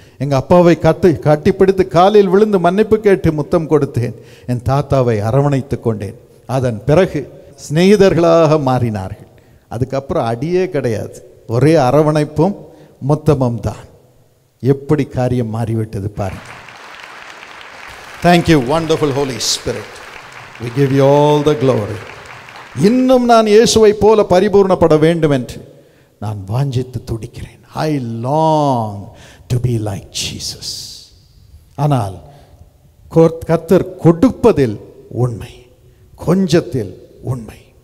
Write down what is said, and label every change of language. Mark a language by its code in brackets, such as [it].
[ta] எங்கள் அப்பாவை கட்டி பிடித்து காலில் விழுந்து மன்னிப்பு கேட்டு முத்தம் கொடுத்தேன். என் தாத்தாவை அரவணைத்து கொண்டேன். அதன் பிறகு சிநேகிதர்களாக மாறினார்கள். அதுக்கப்புறம் அடியே கிடையாது, ஒரே அரவணைப்பும் முத்தமும் தான். எப்படி காரியம் மாறிவிட்டது பாருங்க. [en] Thank you wonderful holy spirit, we give you all the glory. [ta] இன்னும் நான் இயேசுவை போல பரிபூர்ணப்பட வேண்டும் என்று நான் வாஞ்சித்து துடிக்கிறேன். [en] I long to be like Jesus. [ta] ஆனால் கர்த்தர் கொடுப்பதில் உண்மை, கொஞ்சத்தில் உண்மை.